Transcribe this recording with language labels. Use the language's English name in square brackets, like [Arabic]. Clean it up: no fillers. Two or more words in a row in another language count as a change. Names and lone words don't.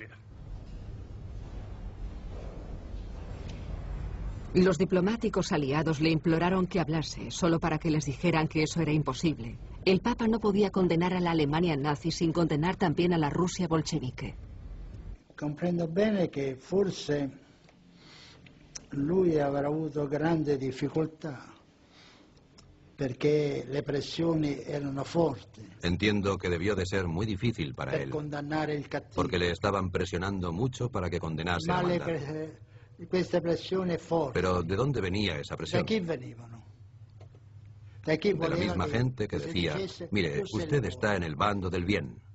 [Spanish] Los diplomáticos aliados le imploraron que hablase, solo para que les dijeran que eso era imposible. El Papa no podía condenar a la Alemania nazi sin condenar también a la Rusia bolchevique. [Italian] Comprendo bene che forse lui avrà avuto grande difficoltà perché le pressioni erano forti. [Spanish] Entiendo que debió de ser muy difícil para él, porque le estaban presionando mucho para que condenase al maldad. Pero ¿de dónde venía esa presión? De la misma gente que decía, mire, usted está en el bando del bien.